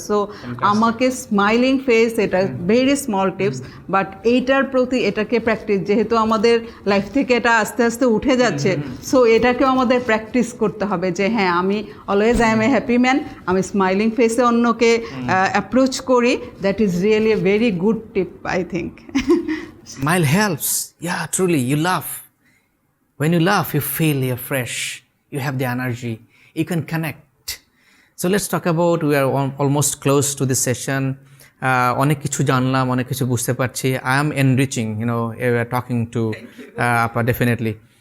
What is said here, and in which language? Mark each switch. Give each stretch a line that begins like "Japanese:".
Bangla: So আমাকে smiling face, এটা very small tips, but এইটার প্রতি এটাকে প্র্যাকটিস, যেহেতু আমাদের লাইফ থেকে এটা আস্তে আস্তে উঠে যাচ্ছে, সো এটাকেও আমাদের প্র্যাকটিস করতে হবে যে হ্যাঁ আমি
English: always I am a happy man,
Bangla: আমি স্মাইলিং ফেসে অন্যকে অ্যাপ্রোচ করি।
English: That is really a very good tip I think. Smile helps. Yeah, truly, you laugh. When you laugh, you feel you're fresh. You have the energy. You can connect. So let's talk about, we are almost close to this session.
Bangla: অনেক কিছু জানলাম, অনেক কিছু বুঝতে পারছি।
English: I am enriching, we are talking to Appa, definitely.